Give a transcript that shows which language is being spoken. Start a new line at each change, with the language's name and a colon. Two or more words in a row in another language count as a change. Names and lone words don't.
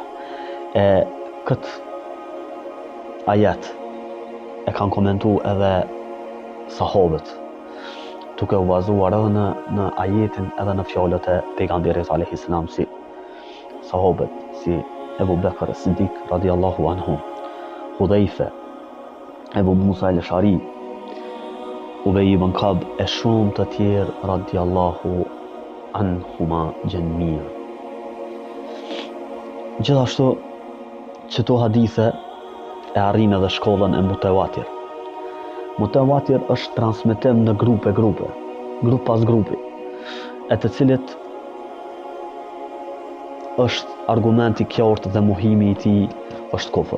Albanian: Këtë ajet e kanë komentu edhe sahabët, duke u bazuar edhe në ajetin edhe në fjalët e pejgamberit
Arabic: عليه السلام,
Albanian: si sahabët si Ebu Bekr as-Siddiq
Arabic: رضي الله عنه,
Albanian: Hudhaifa, Ebu Musa al-Ash'ari, Ubej ibn Ka'b e shumë të tjerë
Arabic: رضي الله عنهما جميعا.
Albanian: Gjithashtu këto hadithe e arrin edhe shkollën e mutawatir. Mutawatir është transmetim në grup pas grupi, e të cilit është argumenti qartë dhe mohimi i tij është kufër.